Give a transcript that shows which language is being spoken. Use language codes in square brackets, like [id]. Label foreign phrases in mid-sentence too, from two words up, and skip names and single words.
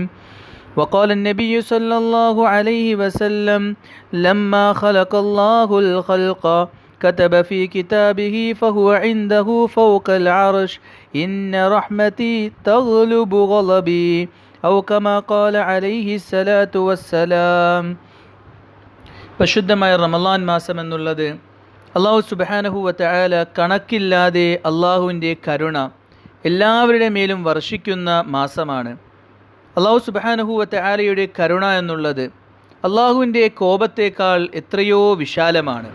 [ar] وقال النبي صلى الله عليه وسلم: لما خلق الله الخلق كتب في كتابه فهو عنده فوق العرش إن رحمتي تغلب غضبي أو كما قال عليه الصلاة والسلام. [ml] പരിശുദ്ധമായ റമളാൻ മാസം എന്നുള്ളത് അല്ലാഹു [ar] سبحانه وتعالى [ml] കണക്കില്ലാതെ അല്ലാഹുവിൻ്റെ കരുണ എല്ലാവരുടെ മേലും വർഷിക്കുന്ന മാസമാണ്. അല്ലാഹു [ar] سبحانه وتعالى [ml] കരുണ എന്നുള്ളത് അള്ളാഹുവിൻ്റെ കോപത്തേക്കാൾ എത്രയോ വിശാലമാണ്.